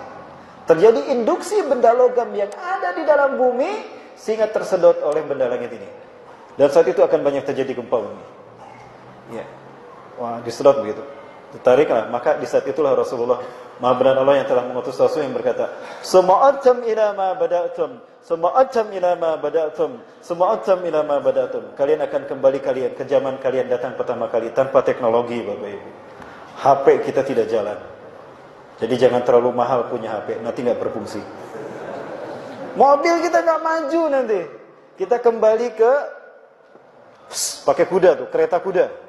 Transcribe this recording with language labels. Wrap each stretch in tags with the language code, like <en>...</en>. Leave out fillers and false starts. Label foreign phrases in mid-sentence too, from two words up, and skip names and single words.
<id>Terjadi induksi benda logam yang ada di dalam bumi sehingga tersedot oleh benda langit ini. Dan saat itu akan banyak terjadi gempa bumi. Ya. Wah, disedot begitu. Tertariklah, maka di saat itulah Rasulullah Maha benar Allah yang telah mengutus Rasul yang berkata,</id> <ar>"ثم عدتم إلى ما بدأتم، ثم عدتم إلى ما بدأتم، ثم عدتم إلى ما بدأتم."</ar> <id>Kalian akan kembali ke zaman kalian datang pertama kali tanpa teknologi Bapak Ibu. HP kita tidak jalan. Jadi jangan terlalu mahal punya HP, nanti nggak berfungsi. Mobil kita nggak maju nanti. Kita kembali ke pakai kuda tuh, kereta kuda.</id>